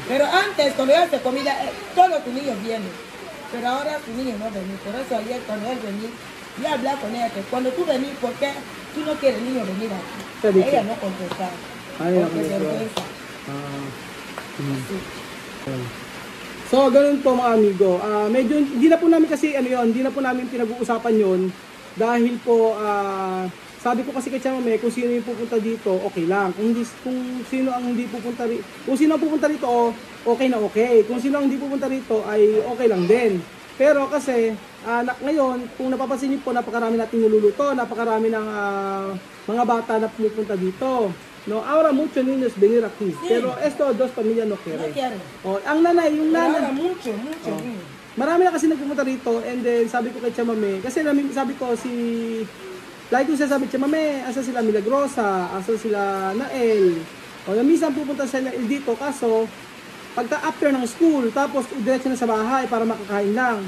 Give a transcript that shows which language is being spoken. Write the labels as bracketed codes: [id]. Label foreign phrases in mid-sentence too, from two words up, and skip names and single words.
[es] Pero antes, cuando yo hace comida, todos tus niños vienen. Pero ahora su niño no venir. Por eso ayer cuando él venía, yo hablaba con ella que cuando tú venís, ¿por qué tú no quieres el niño venir aquí? ¿Qué dice? Ella no contestaba. Ay, no Porque contestaba. vergüenza. Sí. [tl] So, ganun po mga amigo. Medyo, hindi na po namin kasi, hindi na po namin pinag-uusapan yon dahil po, sabi ko kasi kay Chamame, kung sino yung pupunta dito, okay lang. Kung sino ang hindi pupunta rito, kung sino ang pupunta rito, okay na okay. Kung sino ang hindi pupunta rito, ay okay lang din. Pero kasi, ngayon, kung napapansin niyo po, napakarami nating niluluto, napakarami ng mga bata na pumupunta dito. [es] No, ahora muchos niños venir aquí, Sí. pero estos dos familias no No quieren. quieren. [tl] Ang nanay, yung [es] Pero [tl] nanay, [es] ahora mucho Oh. niños. [tl] marami na kasi nagpupunta rito, [en] and then [tl] sabi ko kay Chamame, kasi sabi ko lagi ko sabi, Chamame, asa sila Milagrosa, asa sila Nael, o minsan pupunta sa Nael dito, kaso, pagka after ng school, tapos diretso na sa bahay para makakain lang.